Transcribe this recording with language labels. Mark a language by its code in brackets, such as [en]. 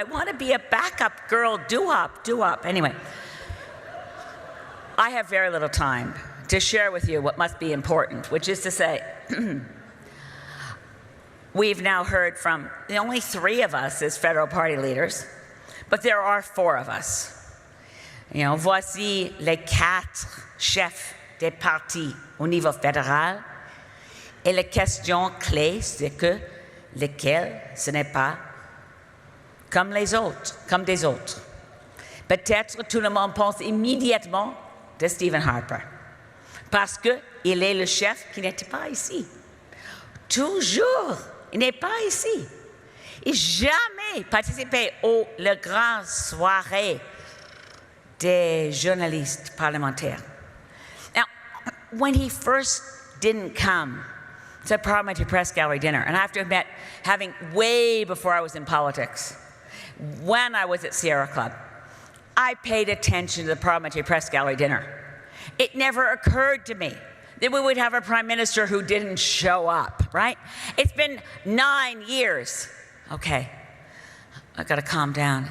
[en] I want to be a backup girl, do-up. Anyway, I have very little time to share with you what must be important, which is to say, we've now heard from only 3 of us as federal party leaders, but there are 4 of us. You know, [fr] voici les 4 chefs des partis au niveau fédéral. Et la question clé, c'est que lesquels ce n'est pas comme les autres, comme des autres. Peut-être tout le monde pense immédiatement de Stephen Harper, parce qu'il est le chef qui n'était pas ici. Toujours, il n'est pas ici. Et jamais participé aux le grand soirée des journalistes parlementaires. [en] Now, when he first didn't come to Parliamentary Press Gallery dinner, and I have to admit, having way before I was in politics, when I was at Sierra Club, I paid attention to the Parliamentary Press Gallery dinner. It never occurred to me that we would have a prime minister who didn't show up, right? It's been 9 years. Okay, I've got to calm down.